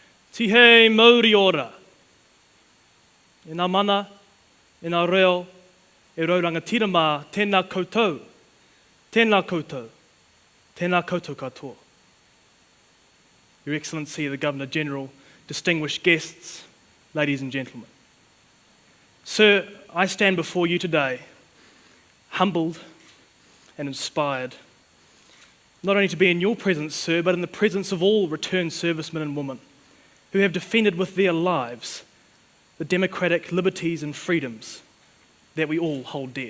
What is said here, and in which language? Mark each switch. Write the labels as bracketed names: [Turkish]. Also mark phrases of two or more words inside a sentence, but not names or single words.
[Māori] Tihei mauri ora. E nā mana, e nā reo, e rauranga tirama, tēnā koutou, tēnā koutou, tēnā koutou katoa. [English] Your Excellency, the Governor-General, distinguished guests, ladies and gentlemen. Sir, I stand before you today, humbled and inspired, not only to be in your presence, sir, but in the presence of all returned servicemen and women who have defended with their lives the democratic liberties and freedoms that we all hold dear.